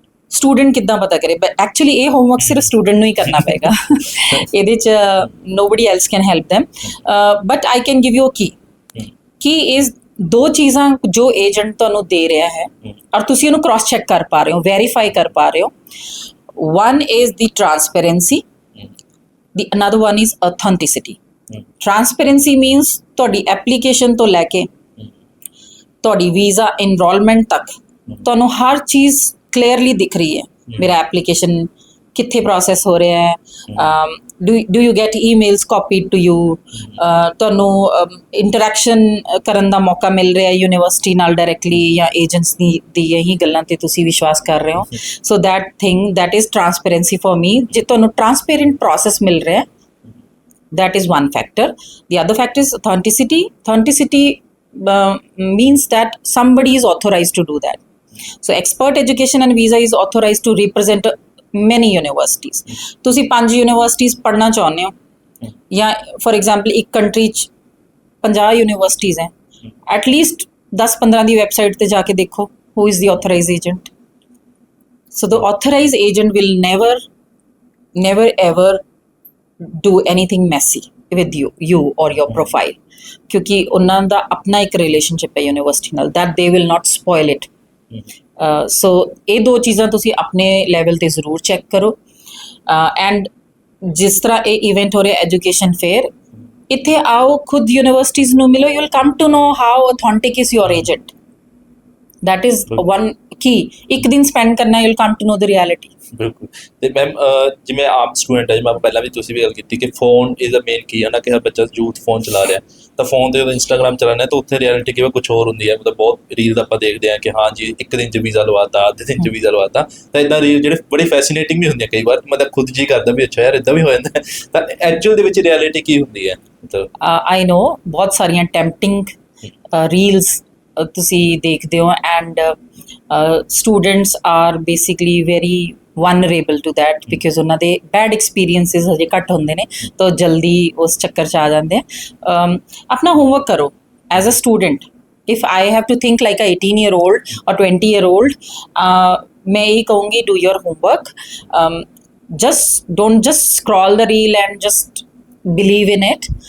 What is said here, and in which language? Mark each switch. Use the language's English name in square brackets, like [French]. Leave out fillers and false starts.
[Punjabi] Student ਕਿੱਦਾਂ ਪਤਾ ਕਰੇ? [English] But actually [Punjabi] ਇਹ homework ਸਿਰਫ student ਨੂੰ ਹੀ ਕਰਨਾ ਪਏਗਾ। [English] ਇਹਦੇ 'ਚ nobody else can help them. But I can give you a key. [Punjabi] Key is ਦੋ ਚੀਜ਼ਾਂ ਜੋ ਏਜੰਟ ਤੁਹਾਨੂੰ ਦੇ ਰਿਹਾ ਹੈ ਔਰ ਤੁਸੀਂ ਉਹਨੂੰ ਕ੍ਰਾਸ ਚੈੱਕ ਕਰ ਪਾ ਰਹੇ ਹੋ, ਵੈਰੀਫਾਈ ਕਰ ਪਾ ਰਹੇ ਹੋ। [English] One is the transparency. The another one is authenticity. [Punjabi] Transparency means ਤੁਹਾਡੀ ਐਪਲੀਕੇਸ਼ਨ ਤੋਂ ਲੈ ਕੇ ਤੁਹਾਡੀ ਵੀਜ਼ਾ ਇਨਰੋਲਮੈਂਟ ਤੱਕ ਤੁਹਾਨੂੰ ਹਰ ਚੀਜ਼ ਕਲੀਅਰਲੀ ਦਿਖ ਰਹੀ ਹੈ। ਮੇਰਾ ਐਪਲੀਕੇਸ਼ਨ ਕਿੱਥੇ ਪ੍ਰੋਸੈਸ ਹੋ ਰਿਹਾ ਹੈ, [English] do you get emails copied to you, [Punjabi] ਤੁਹਾਨੂੰ ਇੰਟਰੈਕਸ਼ਨ ਕਰਨ ਦਾ ਮੌਕਾ ਮਿਲ ਰਿਹਾ ਯੂਨੀਵਰਸਿਟੀ ਨਾਲ ਡਾਇਰੈਕਟਲੀ ਜਾਂ ਏਜੰਟਸ ਦੀ ਇਹੀ ਗੱਲਾਂ ਤੇ ਤੁਸੀਂ ਵਿਸ਼ਵਾਸ ਕਰ ਰਹੇ ਹੋ। [English] So that is transparency for me. [Punjabi] ਜੇ ਤੁਹਾਨੂੰ ਟਰਾਂਸਪੇਰੈਂਟ ਪ੍ਰੋਸੈਸ ਮਿਲ ਰਿਹਾ, [English] that is one factor. The other factor is authenticity. Authenticity means that somebody is authorized to do that. So Expert Education and Visa is authorized to represent many universities. [Punjabi] ਤੁਸੀਂ 5 universities ਪੜ੍ਹਨਾ ਚਾਹੁੰਦੇ ਹੋ, ਜਾਂ for example ਇੱਕ country 'ਚ 50 universities ਹੈ, at least 10-15 ਦੀ website ਤੇ ਜਾ ਕੇ ਦੇਖੋ [English] who is the authorized agent. So the authorized agent will never ever do anything messy with you or your profile, [Punjabi] ਕਿਉਂਕਿ ਉਹਨਾਂ ਦਾ ਆਪਣਾ ਇੱਕ ਰਿਲੇਸ਼ਨਸ਼ਿਪ ਹੈ ਯੂਨੀਵਰਸਿਟੀ ਨਾਲ, [English] that they will not spoil it. [Punjabi] ਸੋ ਇਹ ਦੋ ਚੀਜ਼ਾਂ ਤੁਸੀਂ ਆਪਣੇ ਲੈਵਲ ਤੇ ਜ਼ਰੂਰ ਚੈੱਕ ਕਰੋ. ਐਂਡ ਜਿਸ ਤਰ੍ਹਾਂ ਇਹ ਇਵੈਂਟ ਹੋ ਰਿਹਾ ਐਜੂਕੇਸ਼ਨ ਫੇਅਰ, ਇੱਥੇ ਆਓ, ਖੁਦ ਯੂਨੀਵਰਸਿਟੀਜ਼ ਨੂੰ ਮਿਲੋ, [English] You will come to know how authentic is your agent. that is one key. [Punjabi] ਇੱਕ ਦਿਨ ਸਪੈਂਡ ਕਰਨਾ, [English] you'll come to know the reality. [Punjabi] ਬਿਲਕੁਲ. ਤੇ ਮੈਮ ਜਿਵੇਂ ਆਮ ਸਟੂਡੈਂਟ ਹੈ, ਜਿਵੇਂ ਪਹਿਲਾਂ ਵੀ ਤੁਸੀਂ ਵੀ ਗੱਲ ਕੀਤੀ ਕਿ ਫੋਨ ਇਜ਼ ਅ ਮੇਨ ਕੀ ਹੈ ਨਾ, ਕਿ ਹਰ ਬੱਚਾ ਯੂਥ ਫੋਨ ਚਲਾ ਰਿਹਾ, ਤਾਂ ਫੋਨ ਤੇ ਜਦੋਂ ਇੰਸਟਾਗ੍ਰਾਮ ਚਲਾਉਂਦੇ ਤਾਂ ਉੱਥੇ ਰਿਐਲਿਟੀ ਕਿਵੇਂ ਕੁਝ ਹੋਰ ਹੁੰਦੀ ਹੈ. ਮਤਲਬ ਬਹੁਤ ਰੀਲ ਆਪਾਂ ਦੇਖਦੇ ਹਾਂ ਕਿ ਹਾਂ ਜੀ ਇੱਕ ਦਿਨ 'ਚ ਵੀਜ਼ਾ ਲਵਾਤਾ, ਅੱਧੇ ਦਿਨ 'ਚ ਵੀਜ਼ਾ ਲਵਾਤਾ, ਤਾਂ ਇੱਦਾਂ ਰੀਲ ਜਿਹੜੇ ਬੜੀ ਫੈਸੀਨੇਟਿੰਗ ਵੀ ਹੁੰਦੀਆਂ ਕਈ ਵਾਰ, ਮਤਲਬ ਖੁਦ ਜੀ ਕਰਦਾ ਵੀ ਅੱਛਾ ਯਾਰ ਇੱਦਾਂ ਵੀ ਹੋ ਜਾਂਦਾ. ਤਾਂ ਐਕਚੁਅਲ ਦੇ ਵਿੱਚ ਰਿਐਲਿਟੀ ਕੀ ਹੁੰਦੀ ਹੈ? ਮਤਲਬ I know ਬਹੁਤ ਸਾਰੀਆਂ ਟੈਂਪਟਿੰਗ ਰੀਲਸ ਤੁਸੀਂ ਦੇਖਦੇ ਹੋ, [English] and students are basically very vulnerable to that, [Punjabi] because ਉਹਨਾਂ ਦੇ ਬੈਡ ਐਕਸਪੀਰੀਅੰਸਿਸ ਹਜੇ ਘੱਟ ਹੁੰਦੇ ਨੇ, ਤਾਂ ਜਲਦੀ ਉਸ ਚੱਕਰ 'ਚ ਆ ਜਾਂਦੇ ਆ. ਆਪਣਾ ਹੋਮਵਰਕ ਕਰੋ as a student. [English] if I have to think like a 18-year-old or 20-year-old, [Hindi] मैं यही कहूँगी, [English] do your homework. Don't just scroll the reel and just believe in it.